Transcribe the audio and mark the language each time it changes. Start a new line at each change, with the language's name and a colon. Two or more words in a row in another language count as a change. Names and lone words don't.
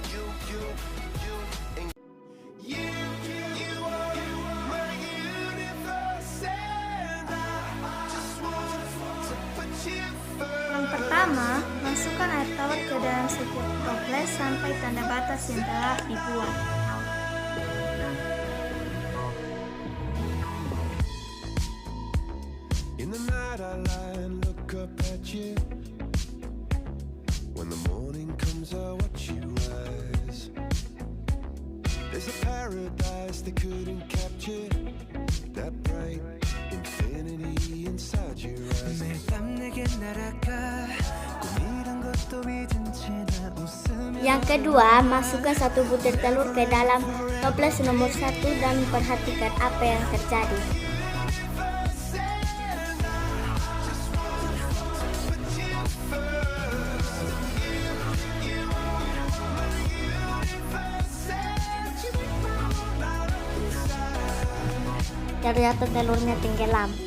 Indonesian: Yang pertama, masukkan air tawar ke dalam setiap toples sampai tanda batas yang telah dibuat.
English: In the night I lie and look up at you. When the morning comes I watch you rise. There's a paradise they couldn't capture. That bright infinity inside your eyes.
Korean: 매일 밤 내게 날아가 꿈이란 것도 잊은 채 나 웃으며.
Indonesian: Yang kedua, masukkan 1 butir telur ke dalam toples nomor 1 dan perhatikan apa yang terjadi. Ternyata telurnya tenggelam.